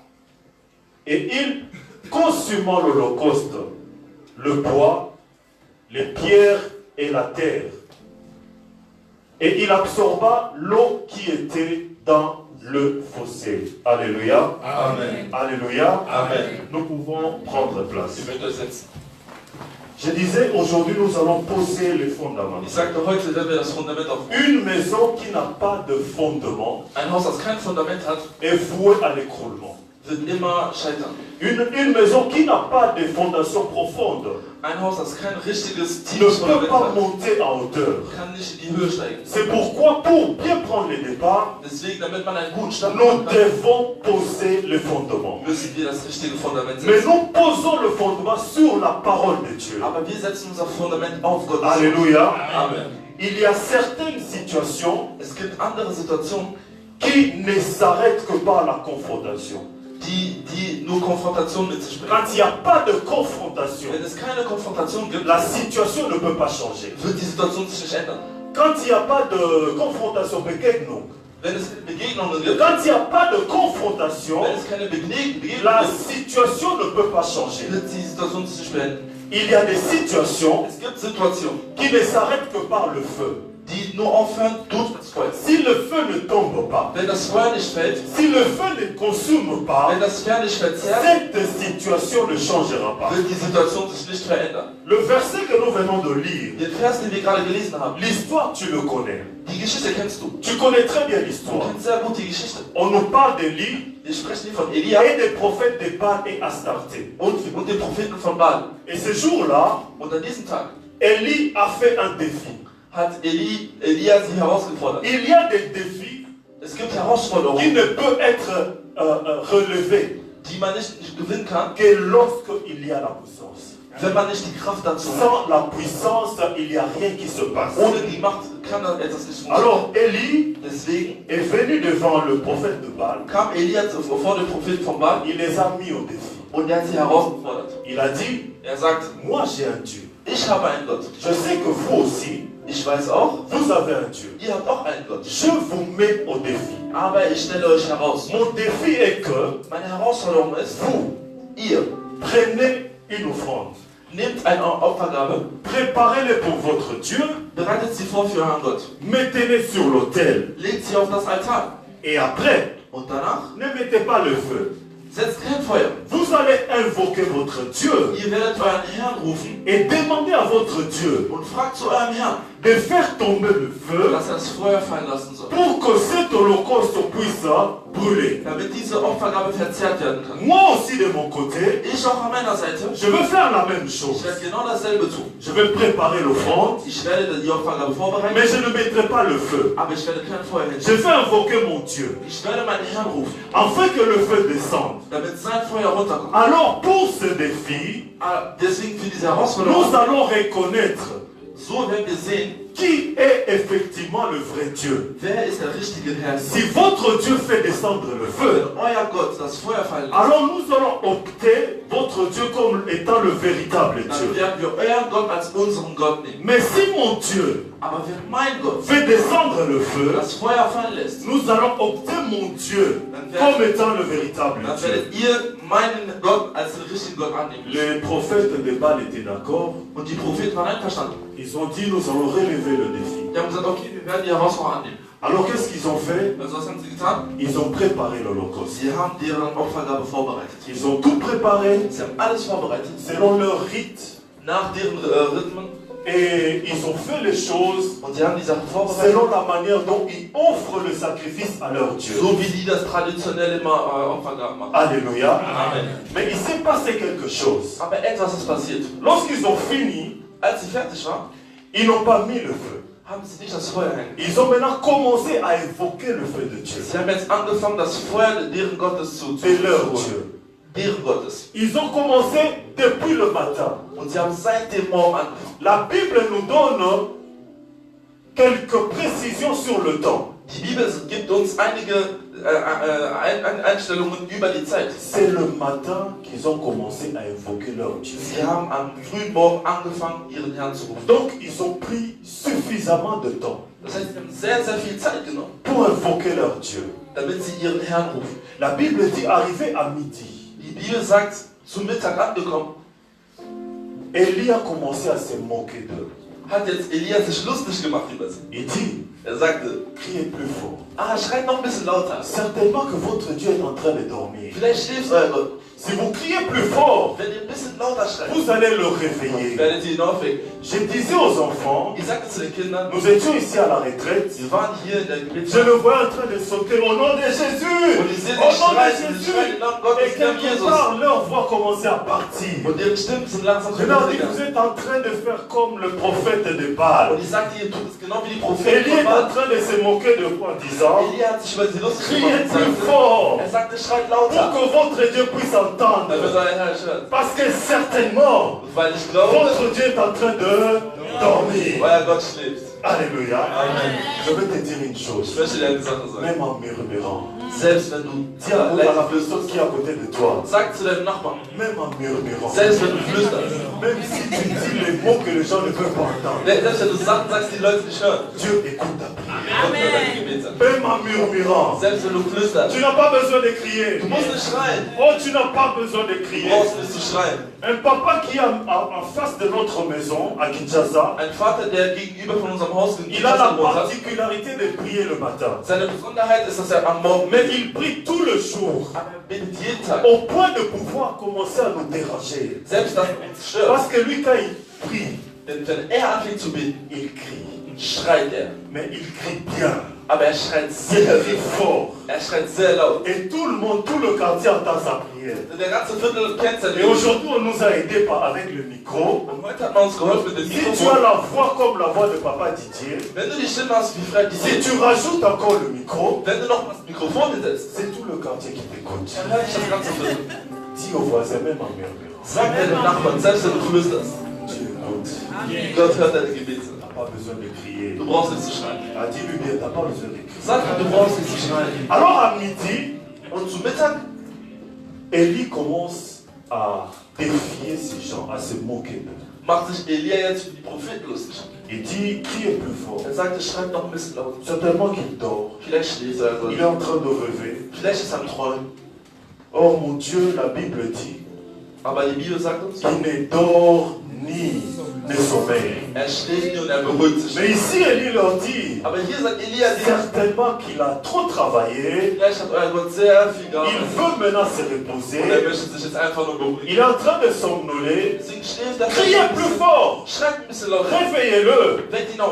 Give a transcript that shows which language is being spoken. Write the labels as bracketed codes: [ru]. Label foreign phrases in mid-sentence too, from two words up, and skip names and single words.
[fr] Et il consuma l'holocauste, le bois, les pierres et la terre. Et il absorba l'eau qui était dans le fossé. Alléluia. Amen. Alléluia. Amen. Nous pouvons prendre place. [de] Ihr könnt euch setzen. [fr] Je disais, aujourd'hui nous allons poser les fondements. [de] Ich sagte, heute werden wir das Fundament aufbauen. [fr] Une maison qui n'a pas de fondement [de] Ein Haus, das kein Fundament hat, [fr] est vouée à l'écroulement. [de] wird immer scheitern. [fr] Une maison qui n'a pas de fondation profonde [de] Ein Haus, das kein richtiges, [fr] ne [de] tiefes [fr] peut [de] Fundament [fr] pas [de] hat, [fr] monter à hauteur. [de] kann nicht in die Höhe steigen. [fr] C'est pourquoi, pour bien prendre le départ, [de] Deswegen, damit man einen guten Start [fr] nous [de] machen kann, [fr] devons poser le fondement. [de] müssen wir das richtige Fundament [fr] Mais [de] setzen. [fr] nous posons le fondement sur la parole de Dieu. [de] Aber wir setzen unser Fundament auf Gottes [fr] Alléluia. [de] Wort. Amen. [fr] Il y a certaines situations [de] Es gibt andere Situationen, [fr] qui ne s'arrêtent que par la confrontation. [de] die nur Konfrontation mit sich bringen. [fr] Quand il n'y a pas de confrontation, [de] Wenn es keine Konfrontation gibt, [fr] la situation ne peut pas changer. [de] wird die Situation sich nicht ändern. [fr] Quand il n'y a pas de confrontation, [de] Begegnung, Wenn es Begegnungen gibt, [fr] quand il n'y a pas de confrontation, [de] wenn es keine Begegnungen [fr] la [de] gibt, [fr] situation ne peut pas changer. [de] wird die Situation sich nicht beenden. [fr] Il y a des situations [de] Es gibt Situationen, [fr] qui ne s'arrêtent que par le feu. [de] die nur aufhören durch das Feuer. [fr] Si le feu ne tombe pas, [de] Wenn das Feuer nicht fällt, [fr] si le feu ne consume pas, [de] wenn das Feuer nicht verzehrt, [fr] cette situation ne changera pas. [de] wird die Situation sich nicht verändern. [fr] Le verset que nous venons de lire, [de] Den Vers, den wir gerade gelesen haben, [fr] l'histoire tu le connais. [de] die Geschichte kennst du. [fr] Tu connais très bien [de] Du [fr] l'histoire. [de] kennst sehr gut die Geschichte. [fr] On nous parle d'Élie [de] Wir sprechen hier von Elia [fr] et des prophètes de Baal et Astarté. [de] und den Propheten von Baal. [fr] Et ce jour-là, [de] Und an diesem Tag [fr] Élie a fait un défi. [de] hat Elia sie herausgefordert. [fr] Il y a des défis [de] Es gibt [fr] qui [de] Herausforderungen, [fr] ne peuvent être relevés [de] die man nicht gewinnen kann, [fr] que lorsqu'il y a la puissance. [de] wenn man nicht die Kraft dazu hat. [fr] Sans la puissance, il n'y a rien qui se passe. [de] Ohne die Macht kann das etwas nicht funktionieren. [fr] Alors Élie [de] Deswegen [fr] est venu devant le prophète de Baal. [de] kam Elia vor den Propheten von Baal [fr] Il les a mis au défi. [de] und er hat sie herausgefordert. [fr] Il a dit, [de] Er sagt, [fr] moi j'ai un Dieu. [de] ich habe einen Gott. [fr] Je sais que vous aussi, [de] Ich weiß auch, [fr] vous avez un Dieu. [de] ihr habt auch einen Gott. [fr] Je vous mets au défi. [de] Aber ich stelle euch heraus. [fr] Mon défi est que [de] Meine Herausforderung ist, [fr] vous [de] ihr [fr] prenez une offrande. [de] nehmt eine Opfergabe, [fr] Préparez-les pour votre Dieu. [de] bereitet sie vor für euren Gott. [fr] Mettez-les sur l'autel. [de] Legt sie auf das Altar. [fr] Et après, [de] Und danach [fr] ne mettez pas le feu. [de] setzt kein Feuer. [fr] Vous allez invoquer votre Dieu [de] Ihr werdet euren Herrn rufen [fr] et demander à votre Dieu [de] und fragt zu eurem Herrn, [fr] de faire tomber le feu [de] dass er das Feuer fallen lassen soll. [fr] pour que cet holocauste puisse brûler. [de] Damit diese Opfergabe verzehrt werden kann. [fr] Moi aussi de mon côté, [de] Ich auch an meiner Seite, [fr] je veux faire la même [de] ich [fr] chose. [de] werde genau dasselbe tun. [fr] Je vais préparer l'offrande, [de] Ich werde die Opfergabe vorbereiten, [fr] mais je ne mettrai pas le feu. [de] aber ich werde kein Feuer [fr] Je [de] hinstellen. [fr] vais invoquer mon Dieu [de] Ich werde meinen Herrn rufen, [fr] afin que le feu descende. [de] damit sein Feuer runterkommt. [fr] Alors pour ce défi, [de] Deswegen für diese [fr] nous [de] Herausforderung, [fr] allons reconnaître [de] so werden wir sehen, [fr] qui est effectivement le vrai Dieu. [de] wer ist der richtige Herr. [fr] Si votre Dieu fait descendre le feu, [de] Wenn euer Gott das Feuer fallen lässt, [fr] alors nous allons opter votre Dieu comme étant le véritable [de] dann [fr] Dieu. [de] werden wir euren Gott als unseren Gott nehmen. [fr] Mais si mon Dieu [de] Aber wenn mein Gott [fr] fait descendre le feu, [de] das Feuer fallen lässt, [fr] nous allons opter mon Dieu comme étant le véritable [de] dann [fr] Dieu. [de] werdet ihr meinen Gott als den richtigen Gott annehmen. [fr] Les prophètes de Baal étaient d'accord. [de] Und die Propheten waren einverstanden. [fr] Ils ont dit, nous allons relever le défi. [de] Die haben gesagt, okay, wir werden die Herausforderung annehmen. [fr] Alors qu'est-ce qu'ils ont fait? [de] Also was haben sie getan? [fr] Ils ont préparé l'Holocauste. [de] Sie haben deren Opfergabe vorbereitet. [fr] Ils ont tout préparé [de] Sie haben alles vorbereitet, [fr] selon leur rite. [de] nach deren Rhythmen. [fr] Et ils ont fait les choses [de] Und sie haben die Sachen vorbereitet, [fr] selon la manière dont ils offrent le sacrifice à leur Dieu. [de] so wie die das traditionell immer Opfergaben machen. [fr] Alléluia. Amen. Mais il s'est passé quelque chose. [de] Aber etwas ist passiert. [fr] Lorsqu'ils ont fini, [de] Als sie fertig waren, [fr] ils n'ont pas mis le feu. [de] haben sie nicht das Feuer hängen. [fr] Ils ont maintenant commencé à évoquer le feu de Dieu. [de] Sie haben jetzt angefangen, das Feuer deren Gottes zu [fr] De leur [de] holen. [fr] Dieu. [de] Deren Gottes. [fr] Ils ont commencé depuis le matin. [de] Und sie haben seit dem Morgen angefangen. [fr] La Bible nous donne quelques précisions sur le temps. [de] Die Bibel gibt uns einige Einstellungen über die Zeit. [fr] C'est le matin qu'ils ont commencé à invoquer leur Dieu. [de] Sie haben am frühen Morgen angefangen, ihren Herrn zu rufen. [fr] Donc ils ont pris suffisamment de temps [de] Das heißt, sie haben sehr, sehr viel Zeit genommen, [fr] pour invoquer leur Dieu. [de] damit sie ihren Herrn rufen. [fr] La Bible dit, arrivé à midi, [de] Die Bibel sagt, zum Mittag angekommen, [fr] Élie a commencé à se moquer d'eux. [de] hat jetzt Elia sich lustig gemacht über sie. [fr] Il dit, [de] Er sagte, [fr] criez plus fort. [de] schreit noch ein bisschen lauter. [fr] Certainement que votre Dieu est en train de dormir. [de] Vielleicht schläft euer Gott. [fr] Si vous criez plus fort, [de] Wenn ihr ein bisschen lauter schreit, [fr] vous allez le réveiller. [de] werdet ihr ihn aufwecken. [fr] Je disais aux enfants, [de] Ich sagte zu den Kindern, [fr] nous étions ici à la retraite, [de] sie waren hier in der [fr] je [de] Gebetszeit. [fr] le vois en train de sauter au nom de Jésus. [de] Und ich sehe [fr] Au [de] sie [fr] nom de [de] schreien, sie [fr] Jésus. [de] schreien den Namen [fr] Et [de] Gottes, der [fr] quelque [de] Jesus. [fr] part, leur voix commençait à partir. [de] Und ihre Stimmen sind langsam [fr] Je leur dis, vous [de] gegangen. [fr] êtes en train de faire comme le prophète de Baal. [de] Und ich sagte, ihr tut es genau wie die Propheten [fr] Élie [de] von [fr] est en [de] Baal. [fr] train de se moquer de vous en disant, [de] Elia hat sich über sie lustig [fr] criez [de] gemacht. [fr] plus fort [de] Er sagte, schreit [fr] pour [de] lauter, [fr] que votre Dieu puisse [de] damit [fr] entendre. [de] euer Herr hört. [fr] Parce que certainement, [de] Weil ich glaube, [fr] votre Dieu est en train de dormir. [de] euer Gott schläft. [fr] Alléluia. Amen. Je vais te dire une [de] Ich [fr] chose. [de] möchte dir eine Sache sagen. [fr] Même en murmurant, [de] Selbst wenn du [fr] dis à la personne qui est à côté de toi, [de] sag zu deinem Nachbarn, [fr] même en murmurant, [de] selbst wenn du flüsterst, [fr] même si tu dis les mots que les gens ne peuvent pas entendre, [de] selbst wenn du Sachen sagst, die Leute nicht hören, [fr] Dieu écoute ta prière. [de] Gott hört deine Gebete an. [fr] Même en murmurant, [de] Selbst wenn du flüsterst, [fr] tu n'as pas besoin de crier. [de] du musst nicht schreien. [fr] Oh, tu n'as pas besoin de [de] Du [fr] crier. [de] brauchst nicht zu schreien. [fr] Un papa qui est en face de notre maison à Kinshasa, [de] Ein Vater, der gegenüber von unserem Haus in [fr] il a la [de] Kinshasa gewohnt hat, [fr] particularité de prier le matin. [de] seine Besonderheit ist, dass er am Morgen [fr] Mais [de] betet. [fr] il prie tout le jour, [de] Aber er betet jeden Tag. [fr] au point de pouvoir commencer à nous déranger. [de] Selbst das uns stört. [fr] Parce que lui, quand il prie, [de] Denn wenn er anfängt zu beten, [fr] il crie. [de] schreit er. [fr] Mais il crie bien. [de] Aber er schreit [fr] Il [de] sehr [fr] crie [de] viel. [fr] fort. [de] Er schreit sehr laut. [fr] Et tout le monde, tout le quartier entend sa prière. [de] Der ganze Viertel kennt sein [fr] Et [de] Gebet. [fr] aujourd'hui, on nous a aidés avec le micro. [de] Und heute hat man uns geholfen mit dem [fr] Si tu as [de] Mikrofon. [fr] la voix comme la voix de Papa Didier, [de] Wenn du die Stimme hast wie Frère [fr] si [de] Didier, [fr] tu rajoutes encore le micro, [de] wenn du noch das Mikrofon hinsetzt, [fr] c'est tout le quartier qui t'écoute. [de] dann hört dich das ganze Viertel. [fr] Dis au voisin, même en murmurant. [de] Sag deinem Nachbarn, selbst wenn du flüsterst, [fr] Dieu écoute. [de] Gott hört deine Gebete. [fr] Tu n'as pas besoin de crier. [de] Du brauchst nicht zu schreien. [fr] Ah, dis-lui bien, tu n'as pas besoin de crier. [de] Sag ihm, du brauchst nicht zu schreien. [fr] Alors à midi, [de] Und zu Mittag, [fr] Élie commence à défier ces gens, à se moquer d'eux. [de] macht sich Elia jetzt über die Propheten lustig. [fr] Il dit, criez plus fort. [de] Er sagte, schreib noch ein bisschen lauter. [fr] Certainement qu'il dort. [de] Vielleicht schläft er. [fr] Il est en train de rêver. [de] Vielleicht ist er am Träumen. [fr] Or, mon Dieu, la Bible dit, [de] Aber die Bibel sagt uns, [fr] il ne dort ni ne sommeille. [de] er schläft nie und er beruhigt sich. [fr] Mais ici, Élie leur dit, [de] Aber hier sagt Elia, [fr] certainement qu'il a trop travaillé. [de] vielleicht hat euer Gott sehr viel [fr] Il [de] gearbeitet. [fr] veut maintenant se [de] Und er [fr] reposer. [de] möchte sich jetzt einfach nur beruhigen. [fr] Il est en train de somnoler. [de] Deswegen schläft er. [fr] Criez plus fort. [de] Schreit ein bisschen lauter. [fr] Réveillez-le. [de] Weckt ihn auf,